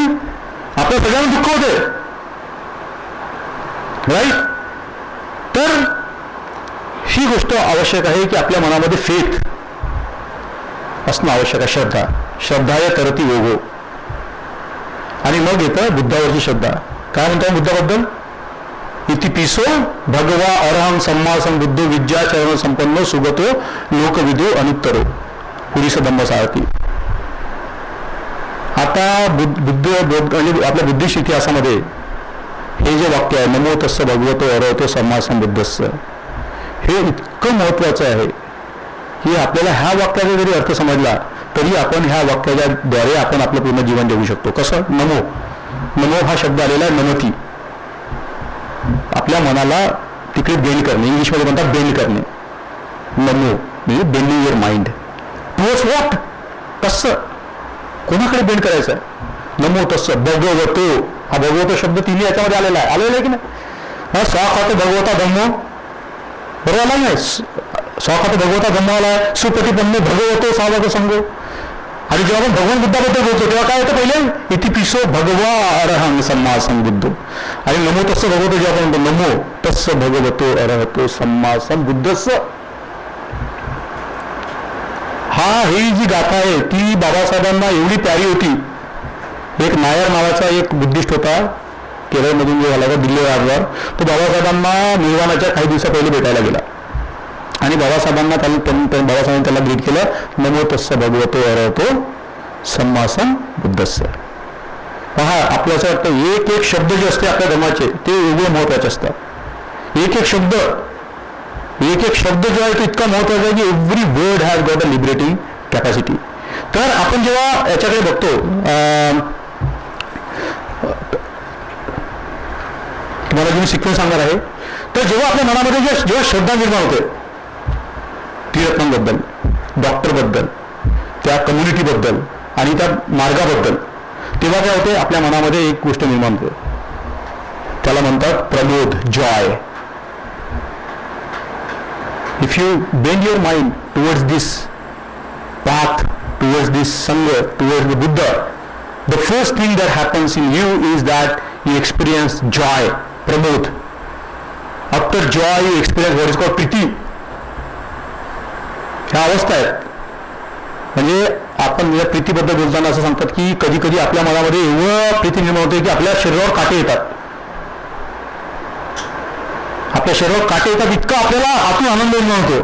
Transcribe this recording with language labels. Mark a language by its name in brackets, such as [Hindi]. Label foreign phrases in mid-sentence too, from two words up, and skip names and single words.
[Marathi] आपल्या सगळ्यांना दुःख होते, राईट? तर ही गोष्ट आवश्यक आहे की आपल्या मनामध्ये फेथ असणं आवश्यक आहे. [Pali] श्रद्धा. श्रद्धाय तरती योगो. [Marathi] आणि मग येतं बुद्धावरची श्रद्धा. काय म्हणतो बुद्धाबद्दल? [Pali] इति पिसो भगवा अरहं सम्मा संबुद्धो विद्या चरण संपन्नो सुगतो लोकविदो अनुत्तरो. पुरीस धम्मसारथी. [Marathi] आता बुद्ध आणि आपल्या बुद्धिस्ट इतिहासामध्ये हे जे वाक्य आहे [Pali] नमो तस्स भगवतो अरहतो सम्मा संबुद्धस्स, [Marathi] हे इतकं महत्वाचं आहे की आपल्याला ह्या वाक्याचा जरी अर्थ समजला तरी आपण ह्या वाक्याच्या द्वारे आपण आपलं पूर्ण जीवन जगू शकतो. कसं? नमो. नमो हा शब्द आलेला आहे नमती. आपल्या मनाला तिकडे बेंड करणे. इंग्लिशमध्ये म्हणतात बेंड करणे. नमो म्हणजे [English] bending your mind towards what? [Marathi] तस्स. कोणाकडे बेंड करायचं आहे? [Pali] नमो तस्स भगवतो. [Marathi] हा भगवतो शब्द तिन्ही याच्यामध्ये आलेला आहे की नाही? [Pali] हा स्वाखात भगवता धम्मो, [Marathi] बरोबर आला नाही? [Pali] स्वाखात भगवता धम्म [Marathi] आला आहे. [Pali] सुप्रतिपन्नो भगवतो सावक संगो. [Marathi] आणि जेव्हा आपण भगवान बुद्धाबद्दल बोलतो तेव्हा काय होतं? [Pali] पहिले इति पिसो भगवा अरहं सम्मा संबुद्धो. आणि नमो तस्स भगवतो [Marathi] जेव्हा आपण म्हणतो [Pali] नमो तस्स भगवतो अरहतो सम्मा संबुद्धस्स. [Marathi] ही जी गाथा आहे ती बाबासाहेबांना एवढी प्यारी होती. एक नायर नावाचा एक बुद्धिस्ट होता केरळमधून जो झाला होता दिल्ली राजवार. तो बाबासाहेबांना निर्वाणाच्या काही दिवसा पहिले भेटायला गेला आणि बाबासाहेबांनी त्याला ग्रीट केलं [Pali] नमो तस्स भगवतो अरहतो सम्मा संबुद्धस्स. [Marathi] पहा, आपल्याला असं वाटतं एक एक शब्द जे असते आपल्या धर्माचे ते वेगळे महत्वाचे असतात. एक एक शब्द जो आहे तो इतका महत्वाचा आहे की [English] every word has got a liberating capacity. [Marathi] तर आपण जेव्हा याच्याकडे बघतो, तुम्हाला जे मी सिक्वेन्स सांगणार आहे, तर जेव्हा आपल्या मनामध्ये जेव्हा श्रद्धा निर्माण होते त्रिरत्नांबद्दल, डॉक्टरबद्दल, त्या कम्युनिटीबद्दल आणि त्या मार्गाबद्दल, तेव्हा काय होते? आपल्या मनामध्ये एक गोष्ट निर्माण होते, त्याला म्हणतात प्रमोद, जॉय. [English] If you bend your mind towards this path, towards this Sangha, towards the Buddha, the first thing that happens in you is that you experience joy, pramod. After joy you experience what is called priti. [Marathi] ह्या अवस्था आहेत. म्हणजे आपण या प्रीतीबद्दल बोलताना असं सांगतात की कधी कधी आपल्या मनामध्ये एवढं प्रीती निर्माण होते की आपल्या शरीरावर काटे येतात. आपल्या शरीरावर काटे येतात इतका आपल्याला आतून आनंद निर्माण होतो.